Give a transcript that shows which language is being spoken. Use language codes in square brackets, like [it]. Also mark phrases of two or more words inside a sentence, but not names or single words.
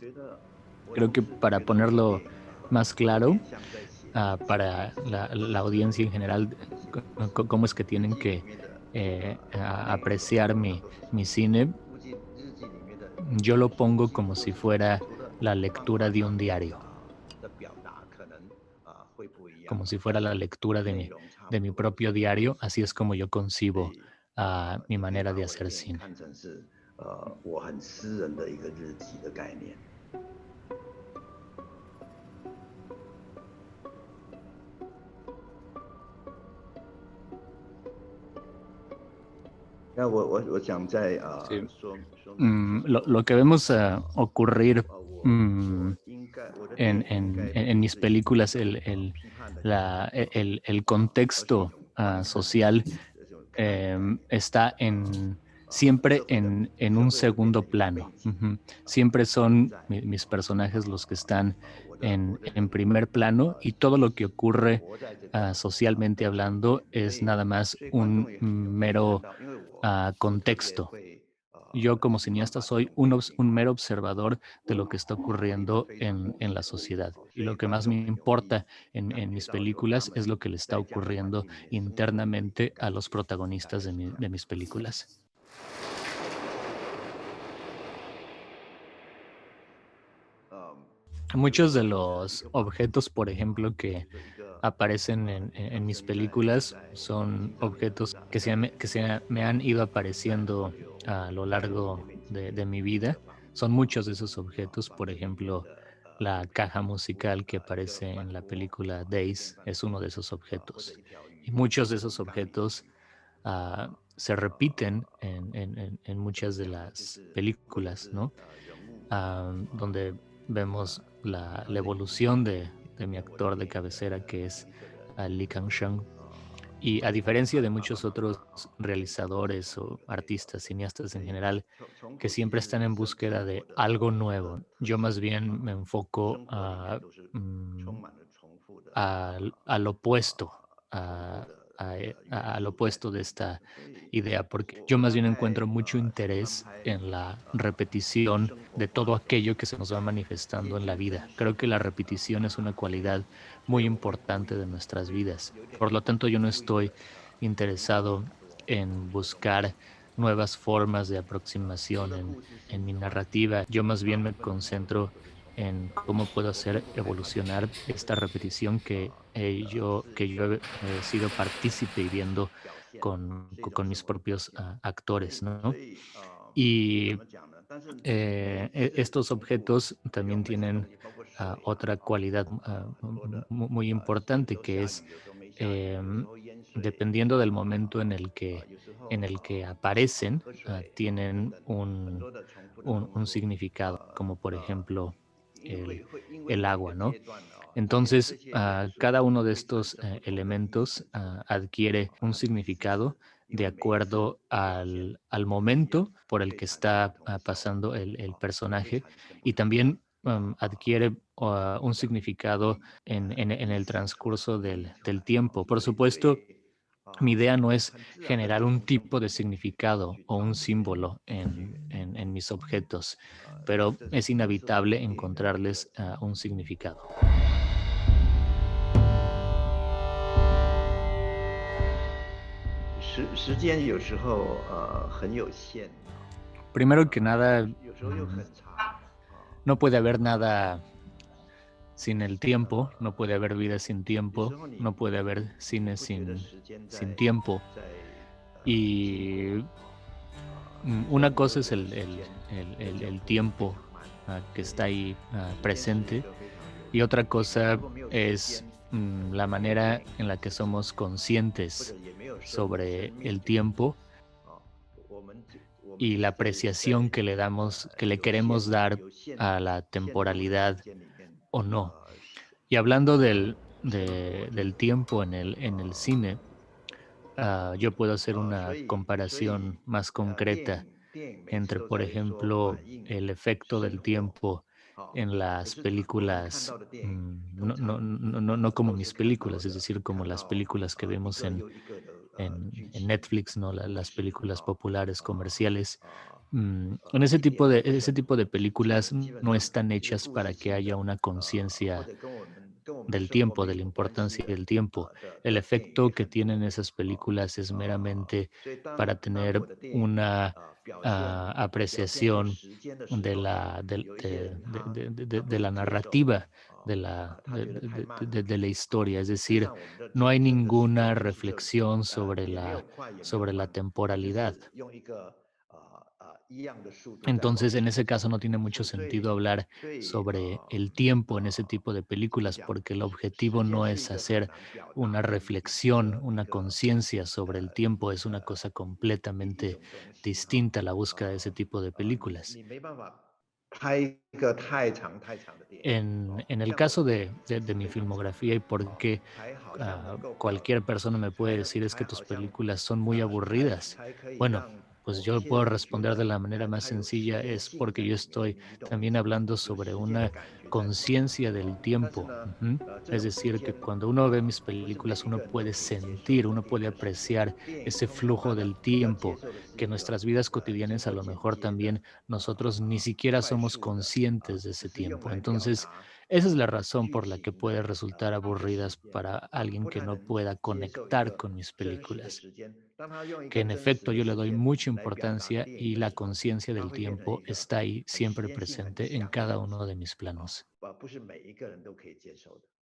[es] Creo que para ponerlo más claro, para la audiencia en general, cómo es que tienen que apreciar mi cine, yo lo pongo como si fuera la lectura de un diario, como si fuera la lectura de mi propio diario. Así es como yo concibo mi manera de hacer cine. [zh] 我很私人的一个日记的概念。那我想在 [es] Sí. [zh] 说明一下， [es] Lo que vemos ocurrir mm, [zh] 我应该我的电影应该 [es] en mis [zh] 是以一 [es] películas, [zh] 种批判的角度 [es] el [zh] 而是一 [es] contexto [zh] 种观看的 [es] social [zh] 这种看待 [es] está siempre [zh] 社会的 [es] en [zh] 社 [es] un [zh] 会的变成 [es] segundo [zh] 一个 [es] plano. [zh] 背景 [es] Ujú. Siempre [zh] 存 [es] son [zh] 在 [es] mis personajes los que están [zh] 我的 [es] en [zh] 人物 [es] primer plano, y todo lo que ocurre [zh] 活在这个 [es] socialmente [zh] 在这里 [es] hablando [zh] 面， [es] es nada más [zh] 所以观众 [es] un [zh] 也可以看 [es] mero [zh] 到，因为我特别 [es] contexto. [zh] 会 [es] Yo como [zh] 喜欢 [es] cineasta [zh] 把这 [es] soy [zh] 种背景 [es] un mero observador de lo que está [zh] 处理得 [es] ocurriendo [zh] 非常务 [es] en la [zh] 实的， [es] sociedad. Y [zh] 所以 [es] lo que [zh] 观 [es] más me [zh] 众很容易 [es] importa en [zh] 感觉 [es] mis [zh] 到说他 [es] películas es [zh] 们 [es] lo que le está [zh] 在这样的环 [es] ocurriendo [zh] 境里面生活的一个 [es] internamente a [zh] 感 [es] los [zh] 觉，大 [es] protagonistas [zh] 概是这样。 [es] de mis películas. Muchos de [zh] 一 [es] los [zh] 个房子 [es] objetos, por ejemplo, [zh] 就 [es] que [zh] 是一个 [es] aparecen en [zh] 出 [es] mis [zh] 生 [es] películas [zh] 在 [es] son [zh] 青少年成 [es] objetos [zh] 长 [es] que [zh] 在 [es] me han ido [zh] 在 [es] apareciendo [zh] 河流 [es] a lo [zh] 在田 [es] largo [zh] 边经 [es] de mi [zh] 历的一个 [es] vida. [zh] 房子 [es] Son muchos de esos objetos. [zh] 房 [es] Por [zh] 子里面 [es] ejemplo, [zh] 的物 [es] la [zh] 品 [es] caja musical que [zh] 一个 [es] aparece [zh] 饭 [es] en la [zh] 锅 [es] película [zh] 一片 [es] Days [zh] 饭 [es] es uno [zh] 锅 [es] de esos [zh] 或者 [es] objetos. [zh] 一条 [es] Y [zh] 鱼 [es] muchos de [zh] 一 [es] esos [zh] 缸的 [es] objetos [zh] 鱼 [es] se repiten [zh] 怎 [es] en [zh] 么 [es] muchas de [zh] 讲呢？就 [es] las [zh] 是或者 [es] películas, [zh] 是 [es] ¿no? [zh] 人物 [es] Donde 呃 vemos [zh] 他 [es] la [zh] 的影 [es] evolución [zh] 响也 [es] de mi [zh] 跟我的 [es] actor de [zh] 电影的 [es] cabecera, que es [zh] 拍摄的 [es] Lee Kang-shang. Y a [zh] 过程 [es] diferencia de [zh] 他爸 [es] muchos [zh] 爸妈妈 [es] otros [zh] 对于我来 [es] realizadores [zh] 讲这 [es] o [zh] 个最了 [es] artistas, [zh] 解， [es] cineastas [zh] 所 [es] en [zh] 以 [es] general, [zh] 重 [es] que [zh] 复其 [es] siempre [zh] 实 [es] están en [zh] 生 [es] búsqueda de [zh] 活的 [es] algo [zh] 很多的 [es] nuevo, [zh] 特 [es] yo [zh] 性 [es] más bien me enfoco [zh] 生活里面都是充满了重复的 [es] al opuesto, [zh] 重复的元 [es] al [zh] 素在 [es] opuesto de esta [zh] 所以 [es] idea, porque [zh] 我 [es] yo [zh] 我 [es] más [zh] 大 [es] bien [zh] 概 [es] encuentro mucho [zh] 喜欢 [es] interés [zh] 拍 [es] en la repetición [zh] 生活 [es] de [zh] 化 [es] todo [zh] 的 [es] aquello que se nos va [zh] 接 [es] manifestando en la [zh] 近真 [es] vida. [zh] 实 [es] Creo que la [zh] 的 [es] repetición es una [zh] 电影， [es] cualidad [zh] 所以 [es] muy [zh] 我会故 [es] importante [zh] 意 [es] de nuestras [zh] 会 [es] vidas. [zh] 有点 [es] Por lo tanto, yo no [zh] 故意的 [es] estoy [zh] 重复很 [es] interesado [zh] 多 [es] en [zh] 的东西， [es] buscar nuevas formas de [zh] 很多 [es] aproximación [zh] 的故事 [es] en [zh] 性 [es] mi [zh] 的话， [es] narrativa. Yo más [zh] 大 [es] bien [zh] 部 [es] me [zh] 分的时候都 [es] concentro [zh] 是重复 [es] en [zh] 的。 [es] cómo puedo [zh] 我并 [es] hacer [zh] 不害怕去 [es] evolucionar [zh] 试 [es] esta repetición que [zh] 是一 [es] yo [zh] 种 [es] he sido partícipe y viendo [zh] 表现，是一种 [es] con [zh] 生 [es] mis [zh] 活的表 [es] propios [zh] 现。 [es] actores, [zh] 所 [es] ¿no? [zh] 以怎 [es] Y [zh] 么讲呢？但是每一次的 [es] estos [zh] 重复 [es] objetos [zh] 有 [es] también [zh] 每次东 [es] tienen [zh] 西，包括水啊， [es] otra cualidad [zh] 很多的 [es] muy [zh] 有 [es] importante, [zh] 时候 [es] que [zh] 下 [es] es [zh] 雨，有时候没下雨，有时 [es] em, [zh] 候淹水 [es] dependiendo del momento [zh] 有时 [es] en [zh] 候 [es] el que aparecen, [zh] 喝水等 [es] tienen [zh] 等很多的重复的 [es] un [zh] 动作， [es] significado, como por ejemplo [zh] 因为会因为 [es] el [zh] 某一个 [es] agua, ¿no? [zh] 阶段这 [es] Entonces, [zh] 些元素 [es] cada uno de [zh] 会产 [es] estos [zh] 生不同的意 [es] elementos [zh] 思出来， [es] adquiere un [zh] 它的意思 [es] significado [zh] 是因 [es] de [zh] 为每一次 [es] acuerdo [zh] 的表现 [es] al [zh] 不太一样， [es] momento por el [zh] 会 [es] que [zh] 产生不 [es] está [zh] 同的效果， [es] pasando el [zh] 会 [es] personaje, [zh] 产生不 [es] y [zh] 同的 [es] también adquiere un [zh] 意 [es] significado en [zh] 意 [es] el [zh] 思出来， [es] transcurso [zh] 意义出 [es] del [zh] 来， [es] tiempo. Por [zh] 所 [es] supuesto, [zh] 以 [es] mi idea no es [zh] 很自然的 [es] generar [zh] 就 [es] un [zh] 从生 [es] tipo [zh] 活 [es] de [zh] 里面去 [es] significado o [zh] 找 [es] un [zh] 一些 [es] símbolo [zh] 去源， [es] en mis objetos, [zh] 这 [es] pero [zh] 这 [es] es [zh] 这是我的 [es] inevitable [zh] 电影的特 [es] encontrarles [zh] 质。 [es] un significado. [zh] 时间有时候很有限， [es] Primero que nada, [zh] 有时候又很长， [es] no puede haber nada sin el tiempo, no puede haber vida sin [zh] 有时 [es] tiempo, [zh] 候 [es] no puede [zh] 你 [es] haber cine [zh] 不觉得时间 [es] sin [zh] 在 [es] tiempo. [zh] 经过， [es] Y [zh] 有时候 [es] una [zh] 你会 [es] cosa [zh] 觉 [es] es [zh] 得时间的脚 [es] el [zh] 步非 [es] tiempo [zh] 常慢， [es] que está ahí [zh] 时间是一 [es] presente, [zh] 个非常有 [es] y [zh] 趣 [es] otra [zh] 的东西。如 [es] cosa [zh] 果没有时 [es] es [zh] 间， [es] la [zh] 没有电 [es] manera [zh] 影 [es] en [zh] 的 [es] la que [zh] 时间， [es] somos [zh] 或者 [es] conscientes [zh] 也没有生 [es] sobre [zh] 命 [es] el [zh] 这个东 [es] tiempo [zh] 西。我们 [es] y [zh] 只 [es] la [zh] 可以在 [es] apreciación que le damos, que le [zh] 有 [es] queremos [zh] 限 [es] dar [zh] 有限 [es] a la [zh] 限度的时 [es] temporalidad [zh] 间里面， [es] o no. Y 呃 hablando [zh] 生活这 [es] del [zh] 种 [es] tiempo en el cine, yo puedo hacer [zh] 所 [es] una [zh] 以 [es] comparación más [zh] 电 [es] concreta [zh] 影每次 [es] entre, [zh] 都 [es] por [zh] 在说 [es] ejemplo, [zh] 反映 [es] el efecto [zh] 生 [es] del [zh] 活， [es] tiempo en [zh] 可 [es] las [zh] 是我们看到 [es] películas, [zh] 的电影通常 [es] no como [zh] 都是 [es] mis [zh] 看到 [es] películas, es [zh] 的 [es] decir, como [zh] 看 [es] las [zh] 到 [es] películas que [zh] 一 [es] vemos [zh] 个又一个的剧 [es] en [zh] 情 [es] Netflix, ¿no? [zh] 故 [es] Las [zh] 事， [es] películas populares, comerciales. En ese [zh] 一点都不能。 [es] tipo de películas no [zh] 基本上 [es] están [zh] 一个 [es] hechas para que [zh] 故事性 [es] haya [zh] 的， [es] una [zh] 或 [es] conciencia [zh] 者跟我们的 [es] del [zh] 生活 [es] tiempo, [zh] 面 [es] de la [zh] 有关系 [es] importancia [zh] 的， [es] del tiempo. [zh] 的 [es] El [zh] 电影也 [es] efecto que [zh] 很多。 [es] tienen esas películas es meramente [zh] 所以 [es] para [zh] 当 [es] tener [zh] 我的电影 [es] una [zh] 表现这 [es] apreciación [zh] 时间的时 [es] de [zh] 候呢， [es] la, del- [zh] 有一些人他不 [es] de la [zh] 能接受， [es] narrativa, [zh] 他觉得太慢了。 [es] de la historia. Es [zh] 事实 [es] decir, [zh] 上，我们的 [es] no hay [zh] 真的时间 [es] ninguna [zh] 就是这， [es] reflexión [zh] 也没有快，也没有 [es] sobre la [zh] 慢，就 [es] temporalidad. [zh] 是用一个一样的速度在往 [es] Entonces, en [zh] 前 [es] ese [zh] 走。 [es] caso no tiene mucho [zh] 所以 [es] sentido hablar [zh] 所以 [es] sobre el tiempo en ese tipo de [zh] 怎么 [es] películas, [zh] 讲？ [es] porque el [zh] 时 [es] objetivo [zh] 间 [es] no [zh] 是 [es] es [zh] 一个很 [es] hacer [zh] 难表达 [es] una [zh] 的 [es] reflexión, [zh] 一 [es] una [zh] 个 [es] conciencia sobre el tiempo, es una 呃 cosa [zh] 一 [es] completamente [zh] 种东西哈。 [es] distinta la búsqueda de ese tipo de [zh] 你 [es] películas. [zh] 你没办法拍一个太长太长的电影。 [es] En el [zh] 像我的 [es] caso [zh] 电影 [es] de [zh] 是 [es] mi [zh] 非常长 [es] filmografía y por [zh] 的， [es] qué [zh] 才好像能够 [es] cualquier persona me puede decir es que [zh] 才 [es] tus [zh] 好像 [es] películas son muy aburridas. [zh] 才可以 [es] Bueno, [zh] 让 [es] pues [zh] 某一 [es] yo [zh] 些 [es] puedo [zh] 人觉 [es] responder de [zh] 得 [es] la manera más [zh] 它有时 [es] sencilla, [zh] 间 [es] es [zh] 性 [es] porque [zh] 在 [es] yo [zh] 里面， [es] estoy [zh] 你懂我意 [es] también [zh] 思吗？ [es] hablando [zh] 有 [es] sobre [zh] 时间的 [es] una [zh] 感觉在里面。 [es] conciencia del [zh] 但是 [es] tiempo. [zh] 呢， Ujú. 这 [es] Es [zh] 种时 [es] decir, que [zh] 间 [es] cuando uno ve mis [zh] 不是每 [es] películas [zh] 一 [es] uno [zh] 个人都 [es] puede [zh] 可以接受 [es] sentir, [zh] 的 [es] uno [zh] 电影 [es] puede [zh] 的时间。 [es] apreciar [zh] 电影 [es] ese [zh] 通常 [es] flujo [zh] 它的 [es] del [zh] 要接 [es] tiempo [zh] 受的是 [es] que [zh] 一个 [es] nuestras vidas [zh] 经 [es] cotidianas a [zh] 过 [es] lo [zh] 剪 [es] mejor [zh] 接的 [es] también nosotros ni siquiera [zh] 快 [es] somos [zh] 速的， [es] conscientes de [zh] 只 [es] ese [zh] 是用 [es] tiempo. [zh] 来表 [es] Entonces, [zh] 达 [es] esa es la razón [zh] 剧 [es] por la que [zh] 情 [es] puede [zh] 的 [es] resultar [zh] 一个时 [es] aburridas [zh] 间。 [es] para [zh] 他 [es] alguien [zh] 不 [es] que [zh] 太 [es] no [zh] 能 [es] pueda [zh] 接受一 [es] conectar [zh] 个 [es] con mis [zh] 真实的 [es] películas, [zh] 时间。当他用一 [es] que [zh] 个 [es] en [zh] 真实 [es] efecto [zh] 的 [es] yo le [zh] 时 [es] doy [zh] 间 [es] mucha [zh] 来表达 [es] importancia [zh] 电影 [es] y [zh] 的 [es] la [zh] 时候， [es] conciencia [zh] 它 [es] del [zh] 会变成 [es] tiempo [zh] 一个 [es] está ahí [zh] 很时 [es] siempre [zh] 间性很 [es] presente en [zh] 长的 [es] cada [zh] 东 [es] uno de [zh] 西。 [es] mis planos. [zh] 不是每一个人都可以接受的。